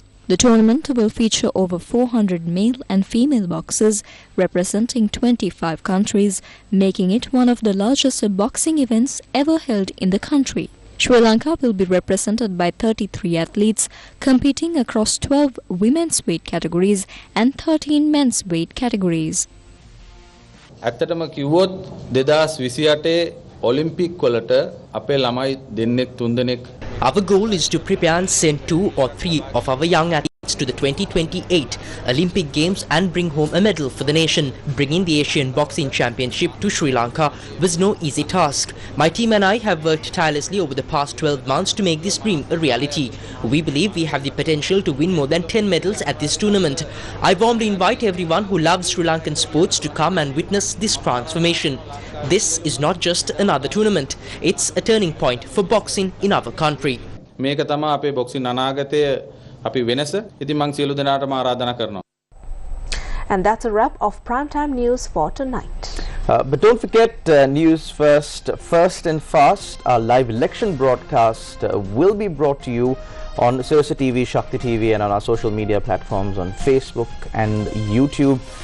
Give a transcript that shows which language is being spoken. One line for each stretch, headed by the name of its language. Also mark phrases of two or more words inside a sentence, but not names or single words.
English: The tournament will feature over 400 male and female boxers representing 25 countries, making it one of the largest boxing events ever held in the country. Sri Lanka will be represented by 33 athletes competing across 12 women's weight categories and 13 men's weight categories.
Sinhala: ඇත්තටම කිව්වොත් 2028 ඔලිම්පික් වලට අපේ ළමයි දෙන්නෙක් තුන්දෙනෙක්.
English: Our goal is to prepare and send 2 or 3 of our young athletes to the 2028 Olympic Games and bring home a medal for the nation. Bringing the Asian Boxing Championship to Sri Lanka was no easy task. My team and I have worked tirelessly over the past 12 months to make this dream a reality. We believe we have the potential to win more than 10 medals at this tournament. I warmly invite everyone who loves Sri Lankan sports to come and witness this transformation. This is not just another tournament, it's a turning point for boxing in our country.
Sinhala: මේක තමයි අපේ බොක්සින් අනාගතයේ අපි වෙනස. ඉතින් මම සියලු දෙනාටම ආරාධනා කරනවා.
English: And that's a wrap of Primetime News for tonight. But don't forget Newsfirst, First and Fast, our live election broadcast will be brought to you on Sirasa TV, Shakti TV and on our social media platforms on Facebook and YouTube.